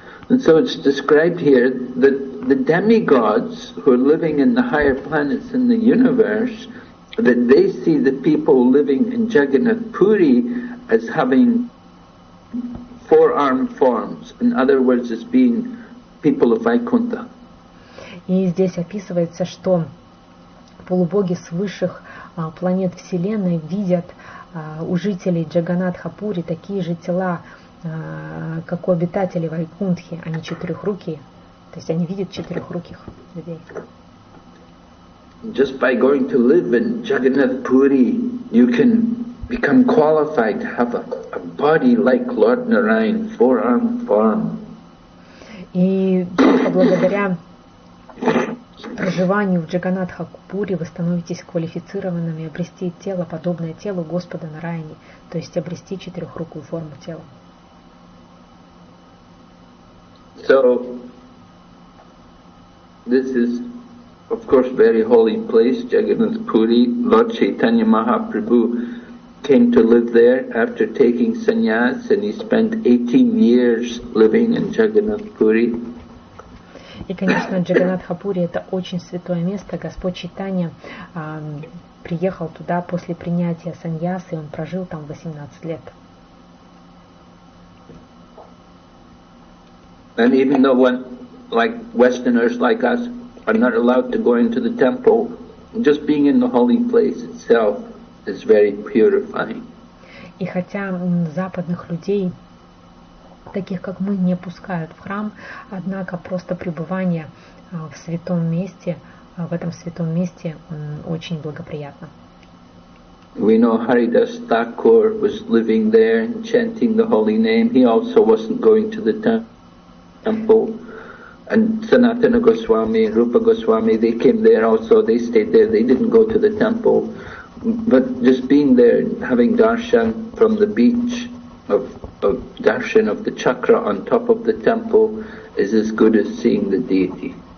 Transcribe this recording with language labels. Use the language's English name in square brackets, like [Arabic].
[English] And so it's described here that the demigods who are living in the higher planets in the universe, that they see the people living in Jagannath Puri as having 4-armed forms. In other words, as being people of Vaikuntha. [Russian] И здесь описывается, что полубоги с высших планет Вселенной видят у жителей Джаганатха-Пури такие же тела, как у обитателей Вайкунтхи, они четырехрукие. То есть они видят четырехруких людей. [English] Just by going to live in Jagannath Puri, you can become qualified to have a body like Lord Narayan, four-armed form. [Russian] И только благодаря проживанию в Джаганатха-Пури вы становитесь квалифицированными обрести тело, подобное телу Господа Нараяни, то есть обрести четырехрукую форму тела. [English] So, this is, of course, very holy place, Jagannath Puri. Lord Chaitanya Mahaprabhu came to live there after taking sannyas, and he spent 18 years living in Jagannath Puri. [Russian] И, конечно, Джаганатха-Пури — это очень святое место. Господь Чайтанья приехал туда после принятия саньясы, и он прожил там 18 лет. [English] And even though like Westerners like us are not allowed to go into the temple, just being in the holy place itself is very purifying. [Russian] И хотя западных людей, таких как мы, не пускают в храм, однако просто пребывание в святом месте, в этом святом месте очень благоприятно. [English] We know Haridas Thakur was living there and chanting the holy name. He also wasn't going to the temple. And Sanatana Goswami, Rupa Goswami, they came there also. They stayed there. They didn't go to the temple. But just being there, having darshan from the beach, of darshan of the chakra on top of the temple, is as good as seeing the deity.